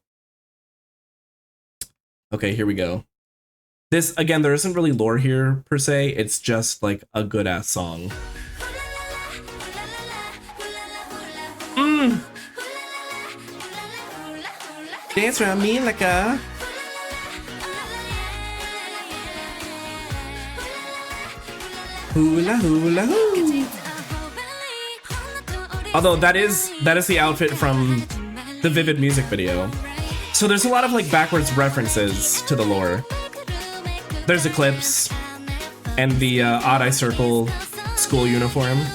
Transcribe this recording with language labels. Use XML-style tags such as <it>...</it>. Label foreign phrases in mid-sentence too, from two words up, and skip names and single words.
<en>Okay, here we go. This, again, there isn't really lore here, per se. It's just, like, a good-ass song. Dance around me like a... Hula hula hoo. Although that is the outfit from the Vivid music video. So there's a lot of like backwards references to the lore. There's Eclipse and the Odd Eye Circle school uniform.</en>